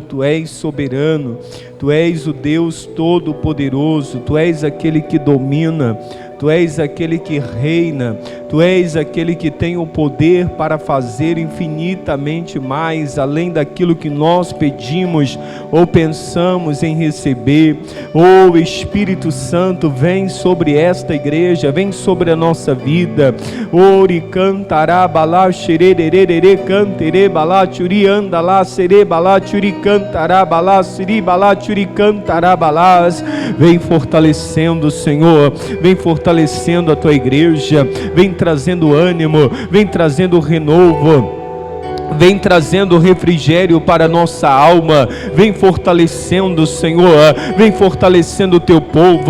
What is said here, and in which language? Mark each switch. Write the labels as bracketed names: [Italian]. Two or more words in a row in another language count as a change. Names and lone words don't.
[Portuguese] Tu és soberano, Tu és o Deus todo-poderoso, Tu és aquele que domina, Tu és aquele que reina, Tu és aquele que tem o poder para fazer infinitamente mais, além daquilo que nós pedimos ou pensamos em receber. Oh Espírito Santo, vem sobre esta igreja, vem sobre a nossa vida. Ori cantará balá xerererere cantere balá churi andalá sere balá churi cantará balá siri balá churi cantará balás. Vem fortalecendo, Senhor, vem fortalecendo a tua igreja, vem trazendo ânimo, vem trazendo renovo, vem trazendo refrigério para a nossa alma, vem fortalecendo, Senhor, vem fortalecendo o teu povo.